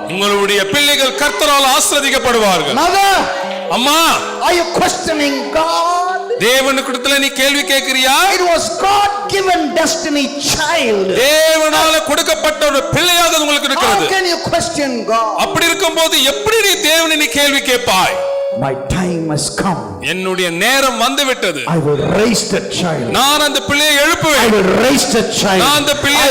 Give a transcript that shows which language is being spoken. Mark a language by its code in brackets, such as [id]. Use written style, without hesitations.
[ta] உங்களுடைய பிள்ளைகள் கர்த்தரால் ஆசீர்வதிக்கப்படுவார்கள். [en] Mother, [ta] அம்மா, [en] are you questioning God? [ta] தேவனுக்கிடத்துல நீ கேள்வி கேட்கிறியா? [en] It was God given destiny child. [ta] தேவனால கொடுக்கப்பட்ட ஒரு பிள்ளையாக அது உங்களுக்கு [en] How [ta] இருக்கிறது. [en] can you question God? [ta] அப்படி இருக்கும்போது எப்படி நீ தேவனை நீ கேள்வி கேட்பாய்? [en] My time has come. [ta] என்னுடைய நேரம் வந்து விட்டது. [en] I will raise that child. [ta] நான் அந்த பிள்ளையை [en] I [ta] எழுப்புவேன். [en] will raise that child. [ta] நான் அந்த [en] I [ta] பிள்ளையை